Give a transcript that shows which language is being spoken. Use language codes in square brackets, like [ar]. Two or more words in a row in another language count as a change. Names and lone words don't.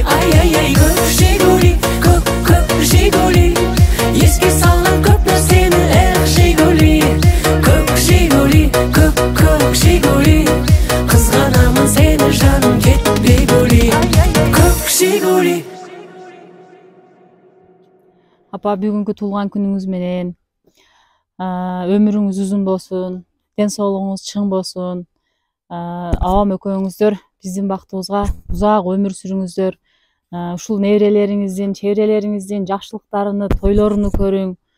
[kk] Ай, көк Жигули, көк Жигули. Еске салып көп нәрсені, эх Жигули. Көк Жигули, көк Жигули. Қызғанамын сені жаным кетіп бегули. Көк Жигули. [ky] Апа, бүгүнкү туулган күнүңүз менен өмүрүңүз узун болсун, ден соолугуңуз чың болсун. Апам экөөңүздөр биздин бактыбызга узак өмүр сүрүңүздөр. Ушул неберелериңиздин, чеберелериңиздин жакшылыктарыны, тойлоруну көрүң.